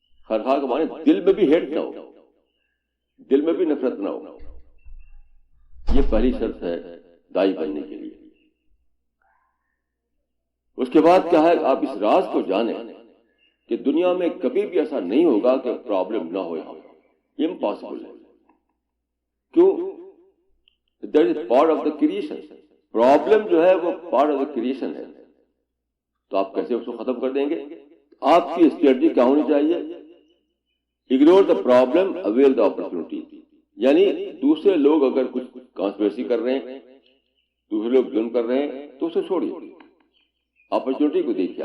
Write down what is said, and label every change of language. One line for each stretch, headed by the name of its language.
Urdu: خیر خواہ کا معنی دل میں بھی ہیٹ نہ ہو, دل میں بھی نفرت نہ ہو. یہ پہلی شرط ہے داعی بننے کے لیے. اس کے بعد کیا ہے, آپ اس راز کو جانیں کہ دنیا میں کبھی بھی ایسا نہیں ہوگا کہ پرابلم نہ ہو. امپاسبل ہے. کیوں؟
English: That is part of the creation.
Urdu: Problem جو ہے وہ
English: part of the creation
Urdu: ہے. تو آپ کیسے اس کو ختم کر دیں گے؟ آپ کی اسٹریٹجی کیا ہونی چاہیے؟
English: Ignore the problem, avail the opportunity.
Urdu: یعنی دوسرے لوگ اگر کچھ کانسپریسی کر رہے ہیں, دوسرے لوگ ظلم کر رہے ہیں تو اسے چھوڑیے, اپرچونٹی کو دیکھیے.